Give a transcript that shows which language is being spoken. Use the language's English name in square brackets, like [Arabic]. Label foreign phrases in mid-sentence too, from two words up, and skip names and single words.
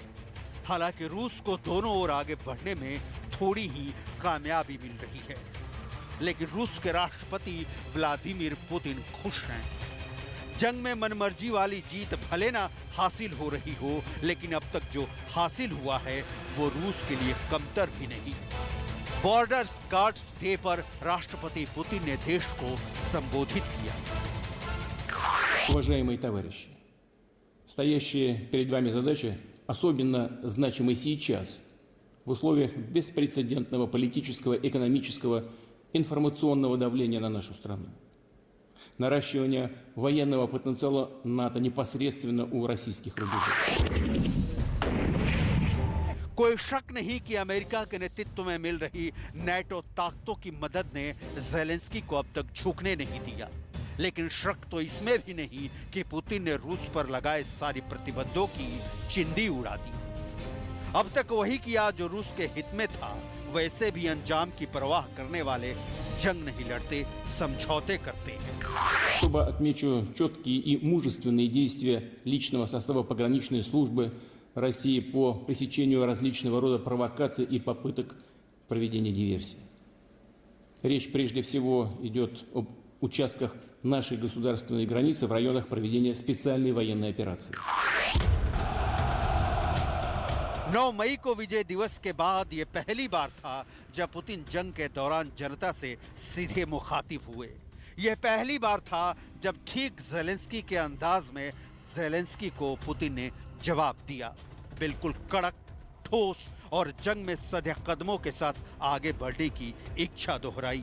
[Hindi] हालांकि रूस को दोनों ओर आगे बढ़ने में थोड़ी ही कामयाबी मिल रही है, लेकिन रूस के राष्ट्रपति व्लादिमीर पुतिन खुश हैं। जंग में मनमर्जी वाली जीत भले ना हासिल हो रही हो, लेकिन अब तक जो हासिल हुआ है वो रूस के लिए कमतर भी नहीं। [English] Borders Guards Day [Hindi] पर राष्ट्रपति पुतिन ने देश को संबोधित किया। [Russian] Уважаемые товарищи, стоящая перед вами задача особенно значима сейчас, в условиях беспрецедентного политического, экономического, информационного давления на нашу страну. Наращивание военного потенциала НАТО непосредственно у российских рубежей. [Hindi] कोई शक नहीं कि अमेरिका के नेतृत्व में मिल रही नेटो ताकतों की मदद ने ज़ेलेंस्की को अब तक झुकने नहीं दिया, लेकिन शक तो इसमें भी नहीं कि पुतिन ने रूस पर लगाए सारी प्रतिबंधों की चिंदी उड़ा दी। अब तक वही किया जो रूस के हित में था, वैसे भी अंजाम की परवाह करने वाले जंग नहीं लड़ते, समझौते करते हैं। [Russian] Особо отмечу четкие и мужественные действия личного состава пограничной службы России по пресечению различного рода провокаций и попыток проведения диверсий. Речь прежде всего идет об участках нашей государственной границы в районах проведения специальной военной операции. [Hindi] 9 मई को विजय दिवस के बाद ये पहली बार था जब पुतिन जंग के दौरान जनता से सीधे मुखातिब हुए। यह पहली बार था जब ठीक ज़ेलेंस्की के अंदाज में ज़ेलेंस्की को पुतिन ने जवाब दिया, बिल्कुल कड़क, ठोस और जंग में सधे कदमों के साथ आगे बढ़ने की इच्छा दोहराई।